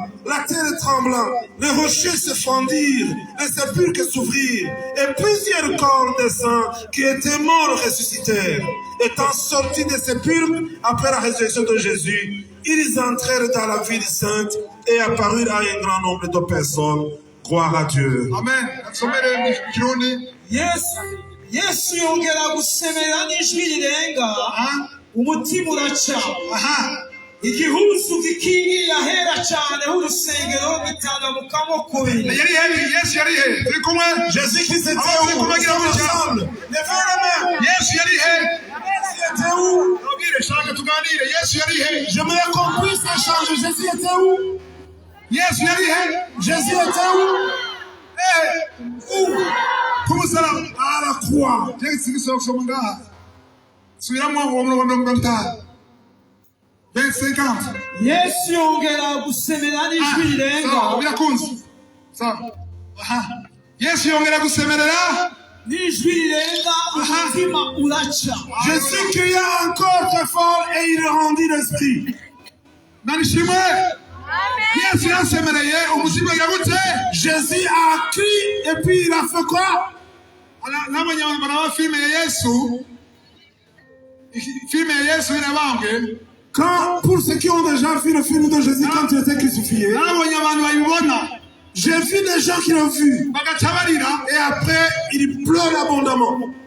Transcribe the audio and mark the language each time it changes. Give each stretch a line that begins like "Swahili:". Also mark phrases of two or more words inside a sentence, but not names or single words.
French: La terre tremblant, les rochers se fendirent, les sépulcres s'ouvrirent, et plusieurs corps des saints qui étaient morts ressuscitèrent. Étant sortis des sépulcres après la résurrection de Jésus, ils entrèrent dans la ville sainte et apparurent à un grand nombre de personnes. Gloire à Dieu. Amen.
Rundi: Yesu yongera gusemera n'ijwi rirenga umutima uraca igihuzu gikingiye ahera cyane h'urusengero gitangamukamo kubiri.
French: Jésus Christ était où? Ensemble. Levez la main. Jésus était où? J'aimerais qu'on puisse échanger. Jésus était où? Jésus était où? Où? À la croix.
Rundi: Yesu yongera gusemera n'ijwi rirenga Yesu yongera gusemerera n'ijwi rirenga umutima uraca.
French: Jésus cria encore très fort et il rendit l'esprit.
Rundi: Nanishimwe.
French: Jésus a crié et puis il a fait quoi? Quand, pour ceux qui ont déjà vu le film de Jésus quand il était crucifié, j'ai vu des gens qui l'ont vu et après ils pleurent abondamment.